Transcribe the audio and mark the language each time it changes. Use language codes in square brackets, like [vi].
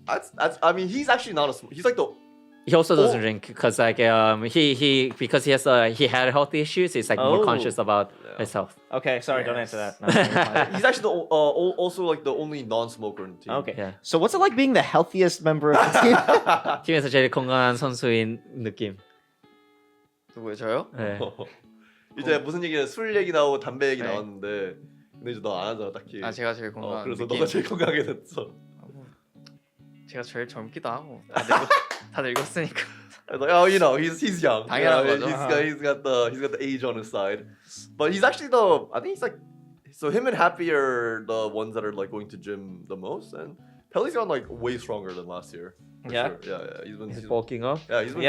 [en] That's. I mean, he's actually not he's like the He also doesn't Oh. drink because like he because he had health issues. He's like more Oh. conscious about Yeah. his health. Okay, sorry, don't Yes. answer that. No, you're fine. He's actually also like the only non-smoker in the team. Okay. Yeah. So what's it like being the healthiest member of the team? [ko] 팀에서 제일 건강한 선수인 느낌. 누구요? 저요? 네. 이제 무슨 얘기는 술 얘기 나오고 담배 얘기 네. 나왔는데 근데 이제 너 안 하잖아 딱히. 아 제가 제일 건강한 그래서 느낌. 너가 제일 건강하게 됐어. 제가 제일 젊기도 하고 다들 읽었으니까. [en] Like, oh, you know, he's young. [ko] 당연한 [en] You know, [ko] 거죠. [en] he's got the age on his side, but he's actually I think he's like, so him and Happy are the ones that are like going to gym the most, and Pelly's gotten like way stronger than last year. For Yeah? sure. Yeah. He's bulking up. Yeah, he's been